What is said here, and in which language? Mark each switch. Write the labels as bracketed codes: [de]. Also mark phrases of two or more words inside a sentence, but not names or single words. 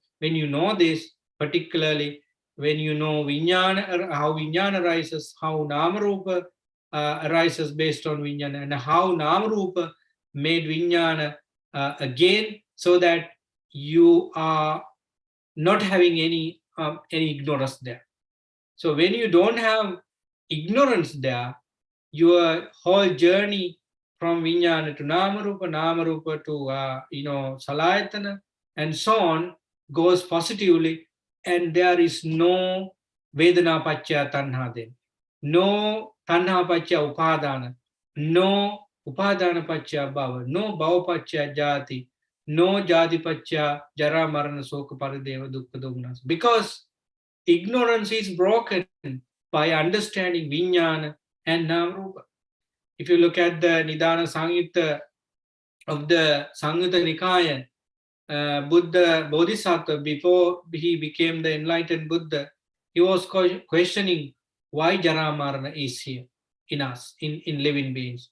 [en] When you know this, particularly when you know Vijnana, how Vijnana arises, how Namarupa arises based on Vijnana, and how Namarupa made Vijnana again, so that you are not having any ignorance there. So when you don't have ignorance there, your whole journey from Vijnana to Namarupa to Salayatana, and so on, goes positively, and there is no [pi] Vedana Pacha Tanha [en] then. [pi] No Tanha Pacha Upadana, no Upadana Pacha Bhava, no Bhava Pacha Jati, no jadipaccha jara marana soka parideva dukkha domanas. [en] Because ignorance is broken by understanding Vijnana and Namarupa. If you look at the Nidana Samyutta of the Samyutta Nikaya, Buddha Bodhisattva, before he became the enlightened Buddha, he was questioning why [pi] Jara Marana [en] is here in us, in living beings.